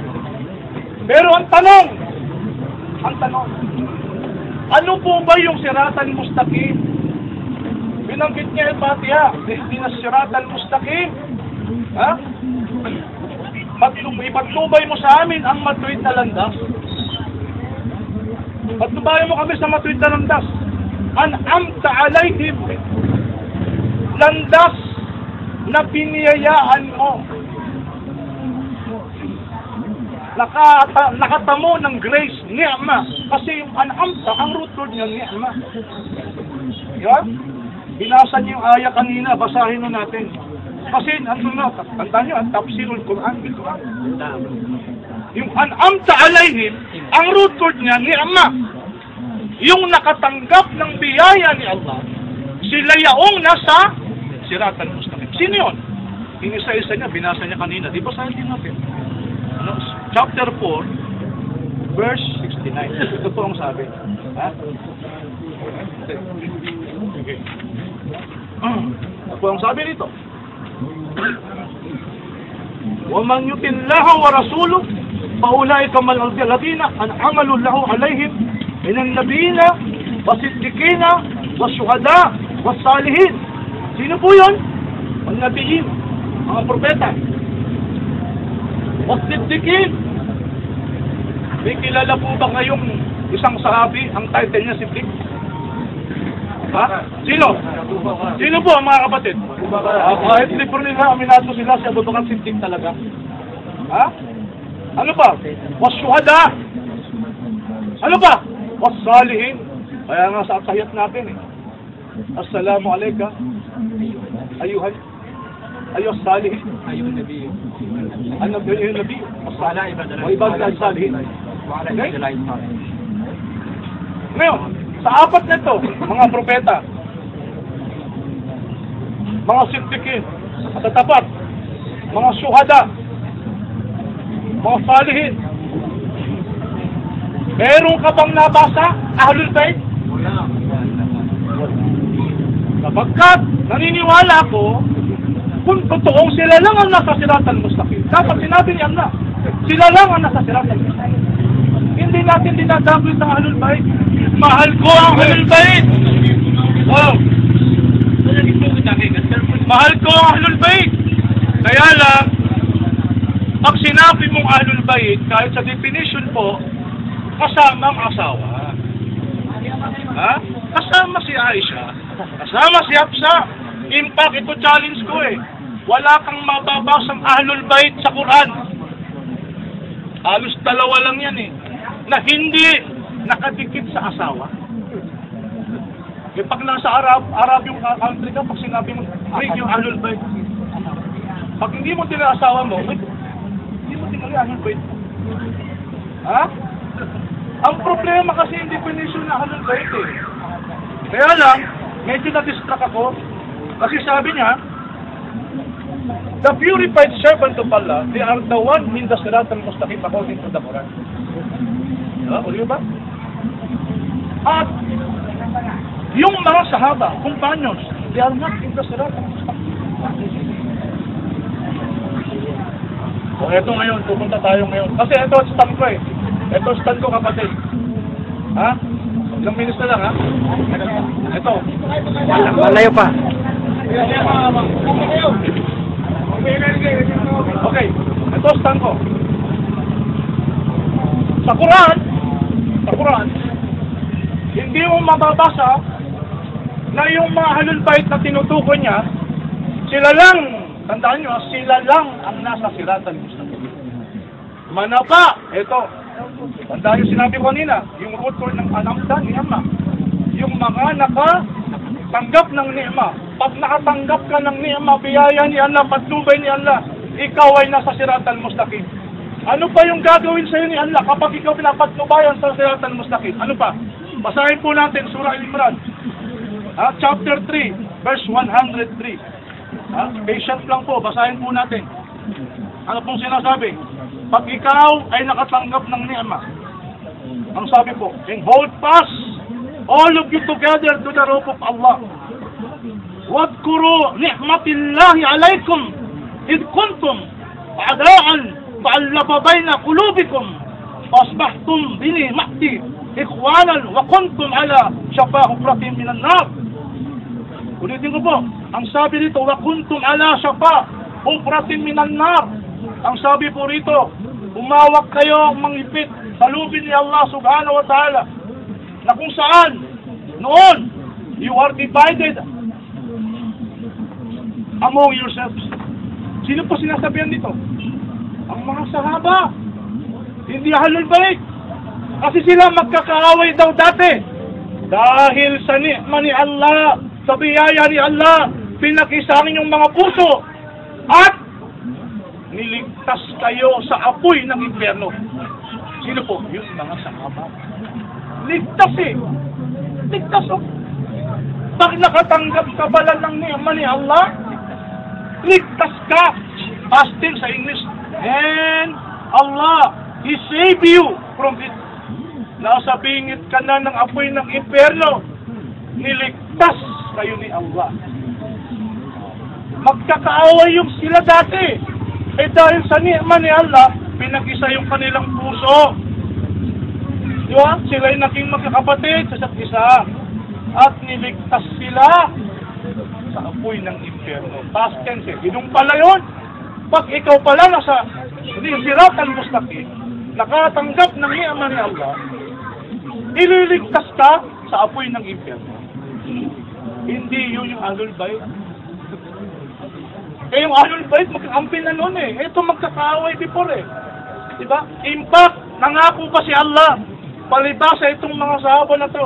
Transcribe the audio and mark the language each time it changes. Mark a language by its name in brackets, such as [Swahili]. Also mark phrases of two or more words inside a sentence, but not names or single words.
[Filipino] Pero ang tanong, ano po ba yung [Arabic] صراطا مستقيما? [Filipino] Binanggit niya yung Fatiha, hindi na [Arabic] صراطا مستقيما. [Filipino] Ha? Ipagtubay mo sa amin ang matuwid na landas. Pagtubayan mo kami sa matuwid na landas. [Arabic] أنعمت عليهم. [Filipino] Landas na piniyayaan mo. Nakatamo ng grace, ni'ma. Kasi yung an'amta, ang root word niya, ni'ma. Diba? Binasa niyo yung aya kanina, basahin na natin. Kasi, tandaan niyo, ang [Arabic] تفسير القرآن بالقرآن. [Filipino] Yung [Arabic] أنعمت عليهم, [Filipino] ang root word niya, ni'ma. Yung nakatanggap ng biyaya ni Allah, sila yaong nasa [Arabic] صراطا مستقيما. [Filipino] Sino yun? Inisa-isa niya, binasa niya kanina. Di ba sa hindi natin? [English] Chapter 4, verse 69. [Filipino] Ito po ang sabi. Ha? Okay. Ito po ang sabi rito. [Arabic] وَمَنْ يُطِعِ اللَّهَ وَرَسُولَهُ فَأُولَئِكَ مَعَ الَّذِينَ أَنْعَمَ اللَّهُ عَلَيْهِمْ مِنَ النَّبِيِّينَ وَالصِّدِّيقِينَ وَالشُّهَدَاءِ وَالصَّالِحِينَ. [Filipino] Sino po yun? Ang nabiyin, mga propeta. Was-siddiqin. May kilala po ba ngayong isang sahabi, ang title niya Siddiq? Ha? Sino? Sino po ang mga kapatid? Kahit libre nila, aminado sila sa Abu Bakr Siddiq talaga. Ha? Ano ba? Was-syuhada. Ano ba? Was-salihin. Kaya nga sa tahiyat natin eh. [Arabic] السلام عليك أيها الصالحين أيها النبي أيها النبي وعباد الصالحين. [Filipino] Ngayon, sa apat na ito, mga propeta, mga siddiqin, tatapat, mga syuhada, mga salihin, meron ka bang nabasa, [Arabic] أهل البيت? [Filipino] Sapagkat naniniwala ko, kung totoong sila lang ang nasa [Arabic] صراطا مستقيما, [Filipino] dapat sinabi ni Allah, sila lang ang nasa [Arabic] صراطا مستقيما. [Filipino] Hindi natin dinadabit ang [Arabic] أهل البيت. [Filipino] Mahal ko ang [Arabic] أهل البيت. [Filipino] Oh. Mahal ko ang [Arabic] أهل البيت. [Filipino] Kaya lang, pag sinabi mong [Arabic] أهل البيت, [Filipino] kahit sa definition po, kasama ang asawa. Ha? Kasama si Aisha. Kasama si Hafsa. [English] In fact, [Filipino] ito challenge ko eh. Wala kang mababasang [Arabic] أهل البيت [Filipino] sa Quran. Halos dalawa lang yan eh. Na hindi nakadikit sa asawa. Eh, pag nasa Arab yung country ka, pag sinabi mo, bring yung [Arabic] أهل البيت. [Filipino] Pag hindi mo tinala asawa mo, hindi mo tinala [Arabic] أهل البيت. [Filipino] Ha? Ang problema kasi yung definition na [Arabic] أهل البيت [Filipino] eh. Kaya lang, medyo na-distract ako. Kasi sabi niya, [English] the purified servant of Allah, they are the one in the [Arabic] الصراط المستقيم [English] according to the Quran. [Filipino] Uli ba? At yung mga sahaba, companions, [English] they are not in the [Arabic] الصراط المستقيم. [Filipino] So, eto ngayon, pupunta tayo ngayon. Kasi ito stand ko eh. Ito stand ko, kapatid. Ha? Ilang minutes na lang, ha? Ito. Malayo pa. Okay. Ito stand ko. Sa Quran, hindi mo mababasa na yung mga [Arabic] أهل البيت [Filipino] na tinutukoy niya, sila lang, tandaan nyo, sila lang ang nasa [Arabic] الصراط المستقيم. [Filipino] Manapa, ito. Tandaan yung sinabi ko kanina, yung root word ng anamdan, ni'ma. Yung mga nakatanggap ng ni'ma. Pag nakatanggap ka ng ni'ma, biyaya ni Allah, patnubay ni Allah, ikaw ay nasa [Arabic] الصراط المستقيم. [Filipino] Ano pa yung gagawin sa'yo ni Allah kapag ikaw pinapatnubayan sa [Arabic] الصراط المستقيم? [Filipino] Ano pa? Basahin po natin, Surah Al-Imran. [English] Chapter 3, verse 103. [Filipino] Patient lang po, basahin po natin. Ano pong sinasabi? Pag ikaw ay nakatanggap ng ni'ma, ang sabi po, [English] and hold fast all of you together to the rope of Allah. [Arabic] واذكروا نعمة الله عليكم إذ كنتم أعداء فألف بين قلوبكم فأصبحتم بنعمة إخوانا وكنتم على شفا حفرة من النار. [Filipino] Ulitin ko po, ang sabi dito, [Arabic] وكنتم على شفا حفرة من النار. [Filipino] Ang sabi po rito, umawak kayo mangipit sa lubin ni Allah [Arabic] سبحانه وتعالى [Filipino] na kung saan noon [English] you are divided among yourselves. [Filipino] Sino po sinasabihan dito? Ang mga sahaba. Hindi [Arabic] أهل البيت. [Filipino] Kasi sila magkakaaway daw dati. Dahil sa ni'ma ni Allah, sa biyaya ni Allah, pinakisangin yung mga puso at niligtas kayo sa apoy ng impyerno. Sino po? Yung mga sahaba. Ligtas eh. Ligtas oh. Bakit nakatanggap ka pala ng ni'ma ni Allah? Ligtas ka. Fasting sa English. [English] And Allah, He save you from it. [Filipino] Nasa bingit ka na ng apoy ng impyerno. Niligtas kayo ni Allah. Magkakaaway yung sila dati. Eh dahil sa ni'ma ni Allah, pinag-isa yung kanilang puso. Di ba? Sila'y naging magkakapatid sa isa't isa. At niligtas sila sa apoy ng impyerno. [English] Past tense [Filipino] eh. Yun pala yun. Pag ikaw pala nasa [Arabic] الصراط المستقيم, [Filipino] nakatanggap ng ni'ma ni Allah, ililigtas ka sa apoy ng impyerno. Hindi yun yung [Arabic] أهل البيت. [Filipino] Eh yung [Arabic] أهل البيت, [Filipino] magkakampi na noon eh. Ito magkakaaway before eh. Diba? [English] In fact, [Filipino] nangako pa si Allah, palibasa itong mga sahaba na to.